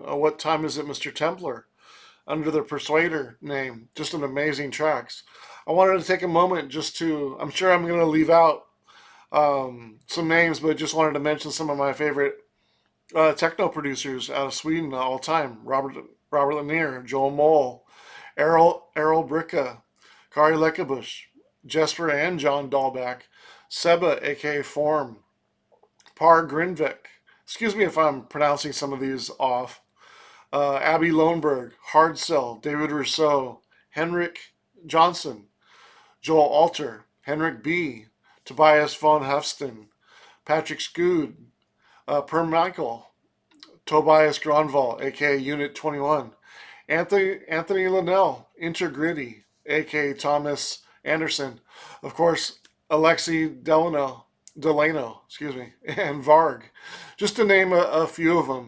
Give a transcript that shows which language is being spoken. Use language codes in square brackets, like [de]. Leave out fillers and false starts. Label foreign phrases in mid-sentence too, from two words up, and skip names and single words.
[en] What Time Is It, Mr. Templar? Under the Persuader name. Just an amazing tracks. I wanted to take a moment just to. I'm sure I'm going to leave out some names, but just wanted to mention some of my favorite techno producers out of Sweden all time. Robert Lanier, Joel Moll, Errol Bricka, Kari Lekabush, Jesper and John Dahlback, Seba, aka Form, Par Grinvik. Excuse me if I'm pronouncing some of these off. Abby Loneberg, Hardcell, David Rousseau, Henrik Johnson, Joel Alter, Henrik B., Tobias von Hufsten, Patrick Scood, Per Michael, Tobias Gronval, aka Unit 21, Anthony Linnell, Intergritty, aka Thomas Anderson, of course, Alexi Delano, excuse me, and Varg, just to name a few of them.